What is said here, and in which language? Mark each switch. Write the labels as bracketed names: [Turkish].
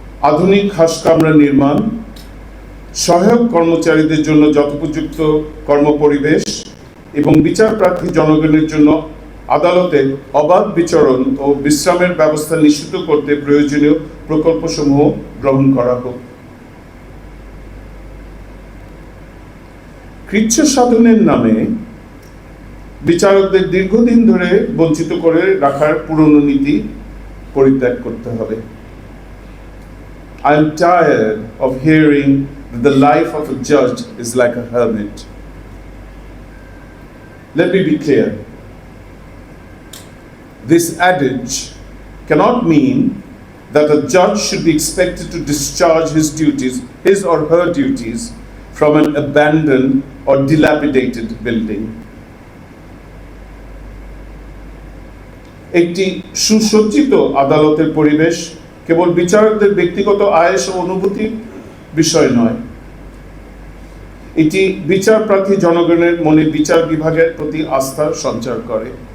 [Bangla] আধুনিক হাসকামরা নির্মাণ, সহায়ক কর্মচারীদের জন্য যথোপযুক্ত কর্মপরিবেশ এবং বিচার প্রার্থী জনগণের জন্য আদালতে অবাধ বিচরণ ও বিশ্রামের ব্যবস্থা নিশ্চিত করতে প্রয়োজনীয় প্রকল্পসমূহ গ্রহণ করা হোক। কৃচ্ছ সাধনের নামে বিচারকদের দীর্ঘদিন ধরে বঞ্চিত করে রাখার পুরনো নীতি পরিত্যাগ করতে হবে। [English] I am tired of hearing that the life of a judge is like a hermit. Let me be clear. This adage cannot mean that a judge should be expected to discharge his or her duties from an abandoned or dilapidated building. [Bangla] একটি সুসজ্জিত আদালতের পরিবেশ কেবল বিচারকদের ব্যক্তিগত আয়েশ ও অনুভূতির বিষয় নয়, এটি বিচার প্রার্থী জনগণের মনে বিচার বিভাগের প্রতি আস্থা সঞ্চার করে।